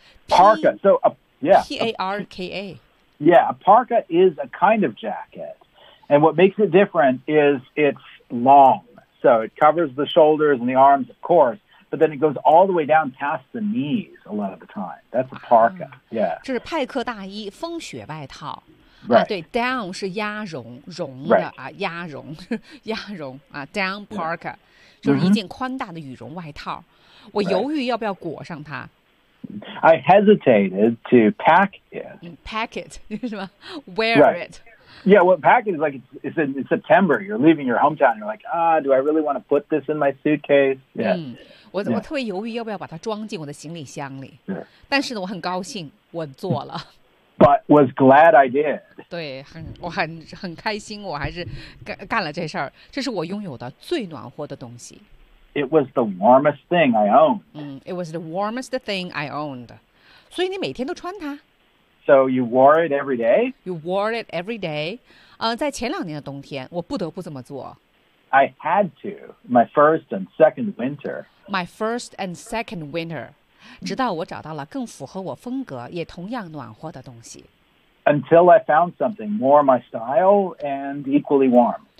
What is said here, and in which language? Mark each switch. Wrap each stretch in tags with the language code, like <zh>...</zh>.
<en>parka so a, yeah, P-A-R-K-A a, yeah a parka is a kind of jacket and what makes it different is it's long so it covers the shoulders and the arms of course but then it goes all the way down past the knees a lot of the time that's a parka、yeah.</en> <zh>这是派克大衣风雪外套</zh> <en>Right.</en> <zh>对 ,down 是鸭绒绒的、</zh> <en>right.</en> <zh>啊鸭绒鸭绒啊 ,</zh> <en>down parka,、yeah.</en> <zh>就是一件宽大的羽绒外套。 Mm-hmm. 我犹豫要不要裹上它。</zh> <en>I hesitated to pack it. Pack it,</en> <zh>是吧</zh> <en>,wear、 right. it. Yeah, well, pack it is like it's in September, you're leaving your hometown, you're like, ah, do I really want to put this in my suitcase? Yeah.、</en> <zh>我特别犹豫要不要把它装进我的行李箱里。</zh> <en>Yeah.</en> <zh>但是呢我很高兴我做了。</zh> <en>But was glad I did.</en> <zh>对，我很开心，我还是干了这事儿。这是我拥有的最暖和的东西。</zh> <en>It was the warmest thing I owned. It was the warmest thing I owned.</en> <zh>所以你每天都穿它。</zh> <en>So you wore it every day? You wore it every day.</en> <zh>在前两年的冬天，我不得不这么做。</zh> <en>I had to. My first and second winter. My first and second winter.</en> <zh>直到我找到了更符合我风格也同样暖和的东西。</zh> <en>Until I found something more my style and equally warm.</en>